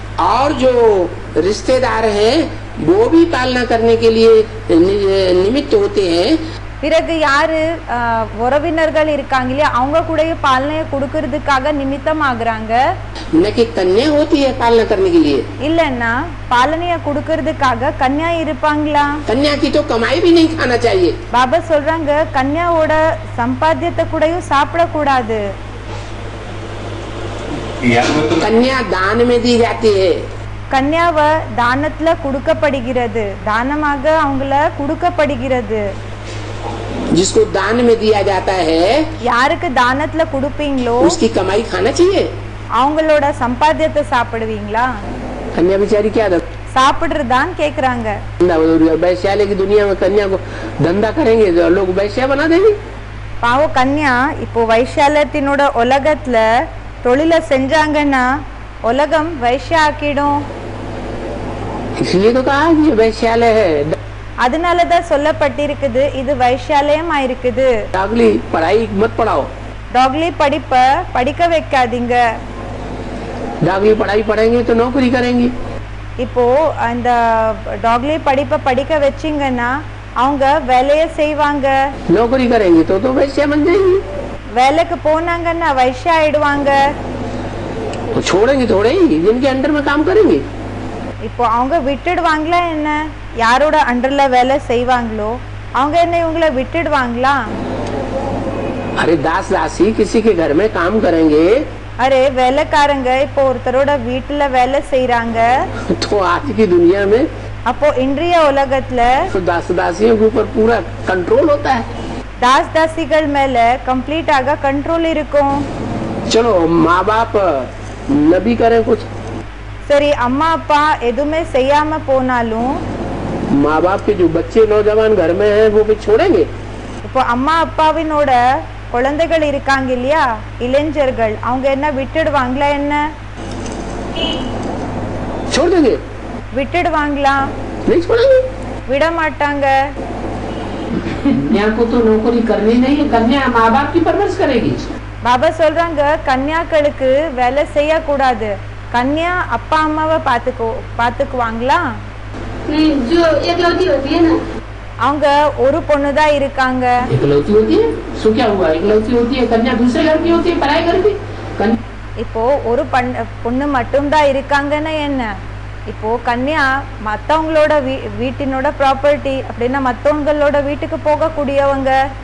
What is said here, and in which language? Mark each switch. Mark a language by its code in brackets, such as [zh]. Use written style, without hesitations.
[hi] और जो रिश्तेदार हैं वो भी पालना करने के लिए निमित्त होते हैं। [ta] பிறகு யாரு உறவினர்கள் இருக்காங்க இல்லையா அவங்க கூடயும் பாலனையை கொடுக்கறதுக்காக நிமித்தம் ஆகுறாங்க. [hi] न कि कन्या होती है पालना करने के लिए। [ta] இல்லன்னா பாலனைய கொடுக்கறதுக்காக கன்யா இருப்பாங்களா? [hi] कन्या की तो कमाई भी नहीं खाना चाहिए। [ta] பாபா சொல்றாங்க கன்யாவோட சம்பாத்தியத்தை கூடயும் சாப்பிட கூடாது. [hi] कन्या दान में दी जाती है। [ta] கன்யாவை தானத்துல கொடுக்கப்படுகிறது, தானமாக அவங்கள கொடுக்கப்படுகிறது. [hi] जिसको दान में दिया जाता है [ta] யாருக்கு தானத்துல கொடுப்பீங்களோ [hi] उसकी कमाई खाना चाहिए। [ta] அவங்களோட சம்பாத்தியத்தை சாப்பிடுவீங்களா? [hi] कन्या बेचारी क्या [ta] சாப்பிடுறதான்னு கேக்குறாங்க. [hi] वैश्यालय की दुनिया में कन्या को धंधा करेंगे तो लोग वैश्या बना देंगे। [ta] பாவம் கன்யா இப்போ வைஷாலத்தினோட உலகத்துல தொழில செஞ்சாங்கன்னா உலகம் வைஷ்யா ஆக்கிடும். [hi] इसलिए तो कहा कि ये वैश्यालय है। [ta] அதனாலதான் சொல்லப்பட்டிருக்குது இது வைஷாலயமா இருக்குது. [hi] डागली पढ़ाई मत पढ़ाओ। [ta] டாக்லி படிப்ப படிக்க வைக்காதீங்க. [hi] डागली पढ़ाई पढ़ेंगे तो नौकरी करेंगी। [ta] இப்போ அந்த டாக்லி படிப்ப படிக்க வச்சீங்கன்னா அவங்க வேலையை செய்வாங்க. [hi] नौकरी करेंगे तो वैश्या बन जाएंगी। [ta] வேலைக்கு போனாங்கன்னா வைஷ்யா ஆயிடுவாங்க. [hi] छोड़ेंगे थोड़े ही, जिनके अंडर में काम करेंगे। [ta] இப்போ அவங்க விட்டுடுவாங்களா என்ன? யாரோட அண்டர்ல வேலை செய்வாங்களோ அவங்க என்ன இவங்கள விட்டுடுவாங்களா? [hi] अरे दास दासी किसी के घर में काम करेंगे [ta] அரே வேலைக்காரங்க இப்போ ஒருத்தரோட வீட்டுல வேலை செய்யறாங்க. [hi] तो आज की दुनिया में [ta] அப்போ இன்றைய உலகத்துல [hi] तो दास दासियों के ऊपर पूरा कंट्रोल होता है। [ta] தாஸ் தாசிகள் மேல கம்ப்ளீட்டாக கண்ட்ரோல் இருக்கும். [hi] चलो माँ बाप न भी करें कुछ, [ta] சரி அம்மா அப்பா எதுவுமே செய்யாம போனாலும் [hi] माँ बाप के जो बच्चे नौजवान घर में हैं वो भी छोड़ेंगे। [ta] இப்போ அம்மா அப்பாவினோட குழந்தைகள் இருக்காங்க இல்லையா இளைஞர்கள் அவங்க என்ன விட்டுடுவாங்களா என்ன? [hi] छोड़ देंगे? [ta] விட்டுடுவாங்களா? [hi] नहीं छोड़ेंगे। [ta] விட மாட்டாங்க. [hi] कन्या को तो नौकरी करनी नहीं है, कन्या माँ बाप की परवरिश करेगी। [ta] பாபா சொல்றாங்க கன்னியாக்களுக்கு வேலை செய்யக்கூடாது, கன்யா அப்பா அம்மாவை பாத்துக்குவாங்களா? [hi] जो एकलौती होती है ना, [ta] அவங்க ஒரு பொண்ணு தான் இருக்காங்க. [hi] एकलौती होती है, सो क्या हुआ, एकलौती होती है, कन्या दूसरे घर की होती है, पराये घर की। [ta] இப்போ ஒரு பொண்ணு மட்டும்தான் இருக்காங்கன்னா என்ன, இப்போ கன்யா மத்தவங்களோட வீட்டினோட ப்ராப்பர்ட்டி அப்படின்னா மத்தவங்களோட வீட்டுக்கு போகக்கூடியவங்க.